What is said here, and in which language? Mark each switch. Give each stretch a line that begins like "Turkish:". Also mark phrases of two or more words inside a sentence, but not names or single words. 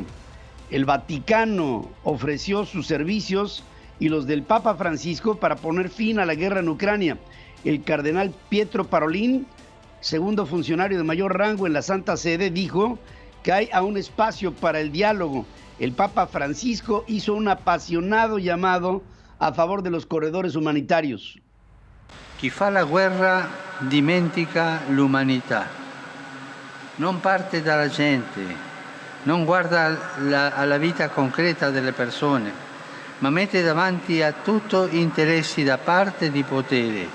Spanish: El Vaticano ofreció sus servicios y los del Papa Francisco para poner fin a la guerra en Ucrania. El cardenal Pietro Parolin, segundo funcionario de mayor rango en la Santa Sede, dijo que hay aún espacio para el diálogo. El Papa Francisco hizo un apasionado llamado a favor de los corredores humanitarios.
Italian: Chi fa la guerra dimentica l'umanità, non parte dalla gente, non guarda alla vita concreta delle persone, ma mette davanti a tutto interessi da parte di potere.